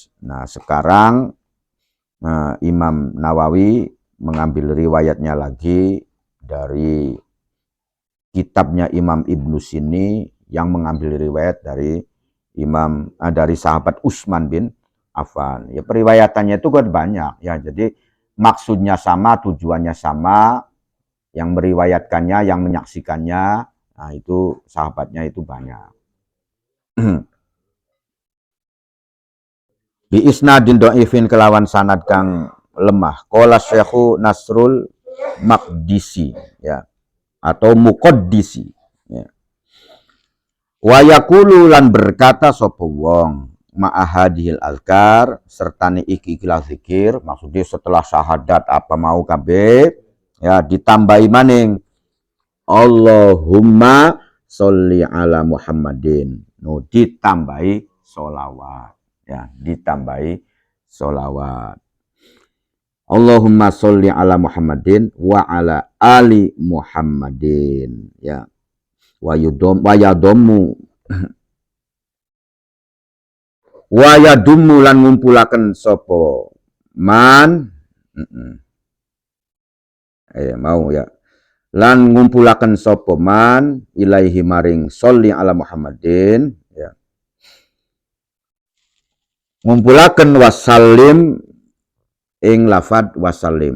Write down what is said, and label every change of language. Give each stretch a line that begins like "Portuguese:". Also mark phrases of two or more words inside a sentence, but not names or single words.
Indonesian: Nah, sekarang Imam Nawawi mengambil riwayatnya lagi dari kitabnya Imam Ibnu Sinni yang mengambil riwayat dari dari sahabat Utsman bin Affan. Ya periwayatannya itu kan banyak ya. Jadi maksudnya sama, tujuannya sama, yang meriwayatkannya, yang menyaksikannya, nah itu sahabatnya itu banyak.
Arabic: بإسناد ضعيف
Javanese: kelawan sanad kang lemah.
Arabic: قال الشيخ Nasrul Maqdisi ya atau Muqaddisi ya. ويقول
Javanese: lan berkata sapa wong
Arabic: مع هذه الأذكار
Javanese: sertane iki-ikilah zikir,
Indonesian: maksudnya setelah syahadat
Javanese: apa mau kabeh ya ditambahi maning
Arabic: اللهم صل على محمد.
Javanese: No, ditambahi sholawat ya, ditambahi sholawat.
Arabic: اللهم صل على محمد وعلى آل محمد ya. ويضم
Javanese: lan ngumpulaken sapa man mau ya, lan ngumpulaken sapa
Arabic: من إليه
Javanese: maring
Arabic: صل على محمد
Javanese: ya, ngumpulaken wasallim ing lafad wasallim.